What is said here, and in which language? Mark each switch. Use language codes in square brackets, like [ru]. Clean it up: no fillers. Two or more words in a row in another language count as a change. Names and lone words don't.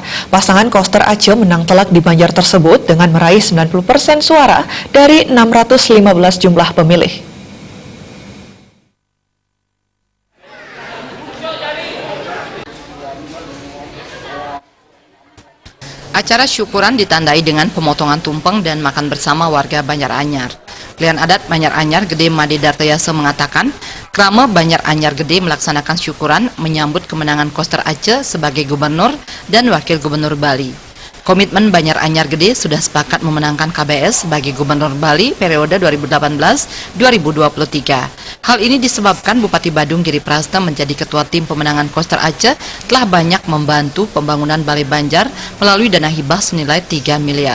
[id] Pasangan Koster Aceh menang telak di Banjar tersebut dengan meraih 90% suara dari 615 jumlah pemilih. Acara syukuran ditandai dengan pemotongan tumpeng dan makan bersama warga Banjar Anyar. Klien adat Banjar Anyar Gede Made Dartayasa mengatakan, Krama Banjar Anyar Gede melaksanakan syukuran menyambut kemenangan Koster Aceh sebagai gubernur dan wakil gubernur Bali. Komitmen Banjar Anyar Gede sudah sepakat memenangkan KBS sebagai gubernur Bali periode 2018-2023. Hal ini disebabkan Bupati Badung Giri Prasta menjadi ketua tim pemenangan Koster Aceh telah banyak membantu pembangunan Balai Banjar melalui dana hibah senilai 3 miliar.